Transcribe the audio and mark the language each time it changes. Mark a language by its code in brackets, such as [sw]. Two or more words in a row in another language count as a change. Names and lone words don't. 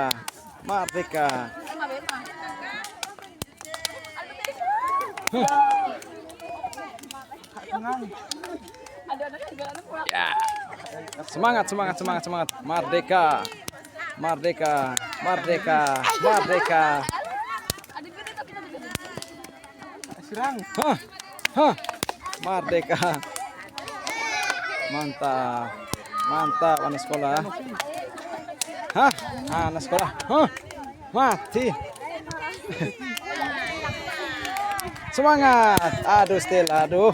[id] Merdeka. Ya. Semangat, semangat, semangat, semangat. Merdeka. Merdeka. Merdeka. Merdeka. Hah. Hah. Merdeka. Mantap. Mantap anak sekolah. Hah, anak sekolah. Hah. Mati. Semangat. Aduh, Stil. Aduh.